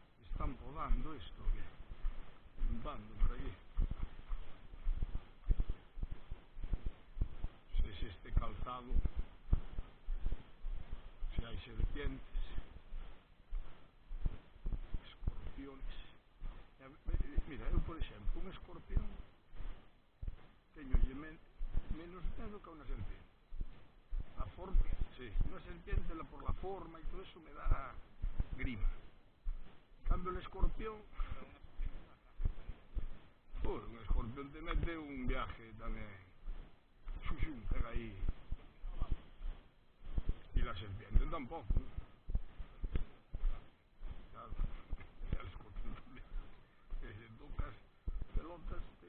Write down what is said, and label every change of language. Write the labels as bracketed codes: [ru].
[es] Están podando esto, ¿qué? Limpando por allí. No sé si este calzado, si hay serpientes, escorpiones. [gl] Mira, eu, por exemplo, un escorpión teñolle menos medo que a unha serpiente. A forma, sí, unha [es] serpiente por la forma y todo eso me da grima. En cambio el escorpión, un escorpión te mete un viaje también, pega ahí. Y la serpiente tampoco, claro, el escorpión también, que si tocas pelotas,